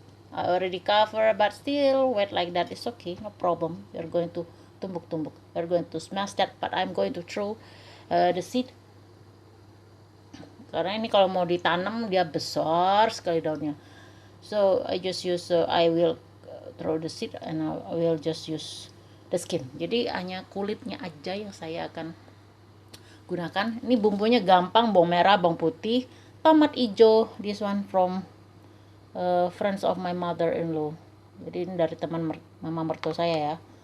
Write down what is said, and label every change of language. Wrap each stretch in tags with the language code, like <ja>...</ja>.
<en>I already cover but still wet like that is okay, no problem. We're going to tumbuk-tumbuk. We're going to smash that, but I'm going to throw the seed.</en> <id>Karena ini kalau mau ditanam dia besar sekali daunnya.</id> <en>So I just use I will throw the seed and I will just use the skin.</en> <id>Jadi hanya kulitnya aja yang saya akan gunakan. Ini bumbunya gampang, bawang merah, bawang putih, tomat hijau.</id> <en>This one from friends of my mother-in-law.</en> <id>Jadi ini dari teman mama mertua saya ya.</id>